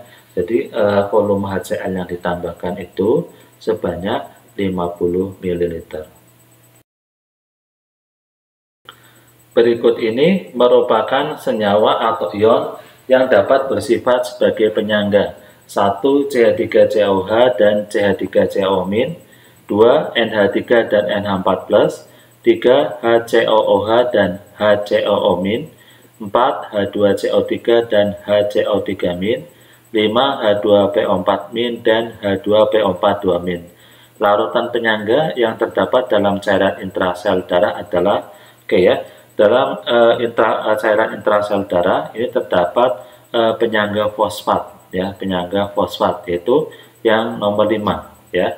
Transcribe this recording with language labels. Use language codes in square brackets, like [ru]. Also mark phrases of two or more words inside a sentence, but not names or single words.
[id] Jadi volume HCl yang ditambahkan itu sebanyak 50 ml. Berikut ini merupakan senyawa atau ion yang dapat bersifat sebagai penyangga. 1. CH3COH dan CH3COO-, 2. NH3 dan NH4+, 3. HCOOH dan HCOO-, 4. H2CO3 dan HCO3-, 5. H2PO4- dan H2PO42-. Larutan penyangga yang terdapat dalam cairan intrasel darah adalah dalam cairan intrasel darah ini terdapat penyangga fosfat ya, penyangga fosfat yaitu yang nomor 5 ya.